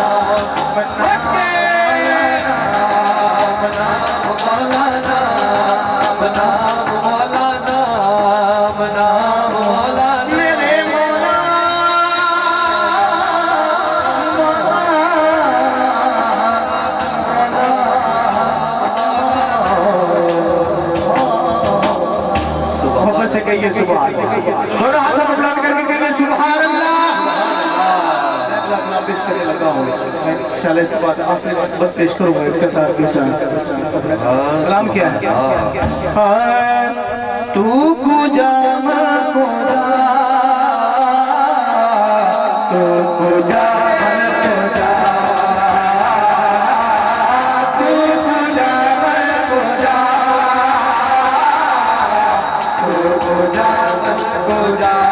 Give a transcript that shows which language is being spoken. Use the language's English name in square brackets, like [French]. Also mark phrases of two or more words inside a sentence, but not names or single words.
[Urdu] میرے مولا محبت سے کہیے [Arabic] سبحان اللہ [Urdu] دونوں ہاتھوں کو بلند کر کے کہیے [Arabic] سبحان اللہ [Urdu] پیش کرنے لگا ہوں میں انشاءاللہ اس کے بعد آخری وقت پیش کروں گا اقتصاد کے ساتھ کلام کیا ہے [Persian] تو کجا من کجا تو کجا من کجا تو کجا من کجا تو کجا من کجا